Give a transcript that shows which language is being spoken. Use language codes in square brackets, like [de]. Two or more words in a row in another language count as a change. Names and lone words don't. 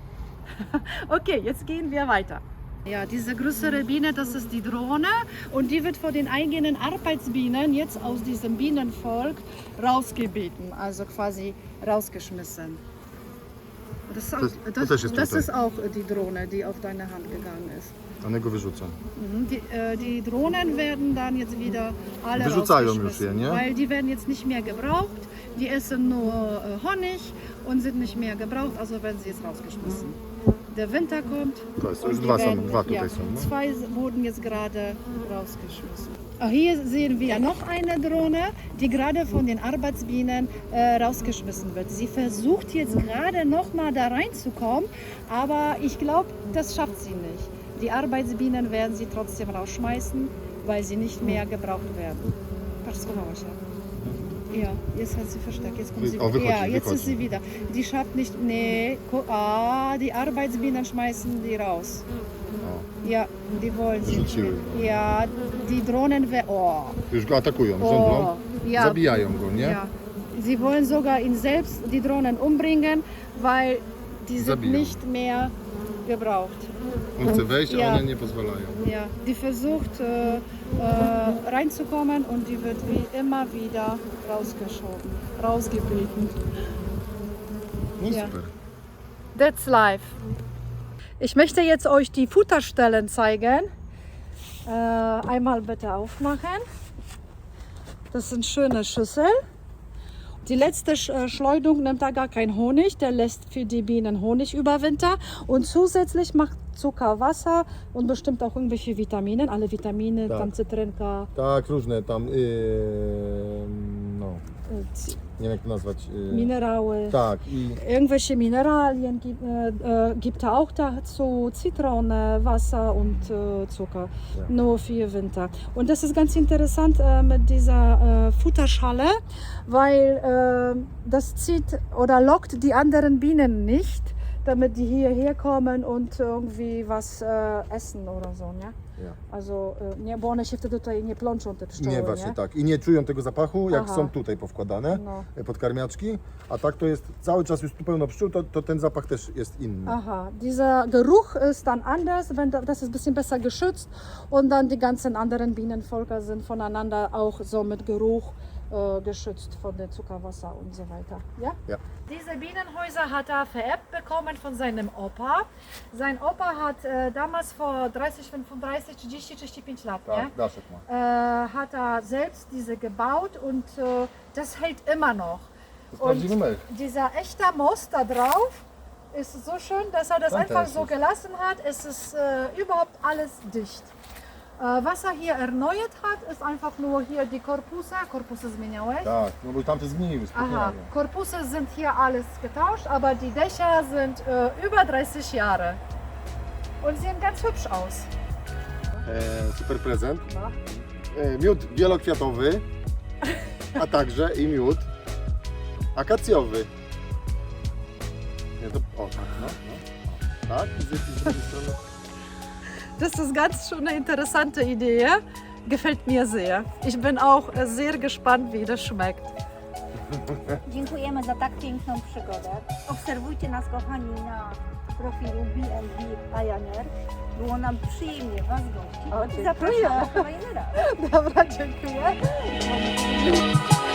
[de] Okay, jetzt gehen wir weiter. Ja, diese größere Biene, das ist die Drohne, und die wird von den eigenen Arbeitsbienen jetzt aus diesem Bienenvolk rausgebeten, also quasi rausgeschmissen. Das ist auch, das ist auch die Drohne, die auf deine Hand gegangen ist. [pl] One go wyrzucą. [de] Die Drohnen werden dann jetzt wieder alle [pl] Wyrzucają już [de] rausgeschmissen, [pl] je, nie? [de] weil die werden jetzt nicht mehr gebraucht. Die essen nur Honig und sind nicht mehr gebraucht, also werden sie jetzt rausgeschmissen. Der Winter kommt. [pl] To jest, [de] und [pl] już [de] die [pl] dwa [de] werden- [pl] są, dwa tutaj [de] ja, [pl] są. No. [de] 2 wurden jetzt gerade rausgeschmissen. Hier sehen wir noch eine Drohne, die gerade von den Arbeitsbienen rausgeschmissen wird. Sie versucht jetzt gerade noch mal da reinzukommen, aber ich glaube, das schafft sie nicht. Die Arbeitsbienen werden sie trotzdem rausschmeißen, weil sie nicht mehr gebraucht werden. [pl] Patrz, schowała się. [de] Ja, jetzt hat sie versteckt. Jetzt kommt sie [pl] Oh, wychodzi, [de] ja, jetzt [pl] wychodzi. [de] ist sie wieder. Die schafft nicht. Nee, die Arbeitsbienen schmeißen die raus. [pl] O, [de] Ja, die wollen sie. [pl] Wyrzuciły. [de] Ja, die Drohnen. Oh, [pl] już go atakują, oh, żądlą, [de] ja. [pl] zabijają go, nie? [de] Ja. Sie wollen sogar ihn selbst, die Drohnen, umbringen, weil die sind [pl] Zabiją. [de] nicht mehr gebraucht. [pl] On chce wejść, a [de] Ja. [pl] one nie pozwalają. [de] Ja, die versucht reinzukommen und die wird wie immer wieder rausgeschoben, rausgebeten. [pl] No [de] Ja. [pl] super. [en] That's life. [de] Ich möchte jetzt euch die Futterstellen zeigen. Einmal bitte aufmachen. Das sind schöne Schüsseln. Die letzte Schleudung nimmt da gar keinen Honig, der lässt für die Bienen Honig über Winter und zusätzlich macht Zucker, Wasser und bestimmt auch irgendwelche Vitamine, alle Vitamine, [pl] Tak. tam cytrynka, Tak, różne tam, no, nie wiem jak to nazwać. Minerały. Tak, i [de] Irgendwelche Mineralien gibt er auch dazu, Zitrone, Wasser und Zucker, Ja. nur für Winter. Und das ist ganz interessant mit dieser Futterschale, weil das zieht oder lockt die anderen Bienen nicht, damit die hierher kommen und irgendwie was essen oder so, nie? Ja. Also, [pl] nie, bo one się wtedy tutaj nie plączą, te pszczoły, nie właśnie tak. I nie czują tego zapachu, jak Aha. są tutaj powkładane, No. podkarmiaczki, a tak to jest cały czas już tu pełno pszczół, to ten zapach też jest inny. [de] Aha, dieser Geruch ist dann anders, das ist ein bisschen besser geschützt und dann die ganzen anderen Bienenvölker sind voneinander auch so mit Geruch geschützt von dem Zuckerwasser und so weiter. Ja? Ja. Diese Bienenhäuser hat er vererbt bekommen von seinem Opa. Sein Opa hat damals vor 30, 35, 30, 35 Jahren, [pl] Tak, [de] ja? [pl] Daszek ma. [de] Hat er selbst diese gebaut und das hält immer noch. [pl] To jest prawdziwy mech. [de] Dieser echte Most da drauf ist so schön, dass er das einfach so gelassen hat. Es ist überhaupt alles dicht. Was er hier erneuert hat, ist einfach nur hier die Korpuse zmieniałeś. [pl] Tak, no bo tamte zgniły [de] Aha, [pl] spokojnie. [de] Korpuse sind hier alles getauscht, aber die Dächer sind über 30 Jahre. Und sehen ganz hübsch aus. [pl] Super prezent. Miód wielokwiatowy, a także i miód akacjowy. Nie, to, o tak, no. O, tak, i z drugiej strony. [de] Das ist ganz schon eine interessante Idee. Gefällt mir sehr. Ich bin auch sehr gespannt, wie das schmeckt. [pl] Dziękujemy za tak piękną przygodę. Obserwujcie nas, kochani, na profilu BNB Pioneer. Było nam przyjemnie Was gościć. O, dziękuję. Zapraszamy kolejny raz. Dobra, dziękuję.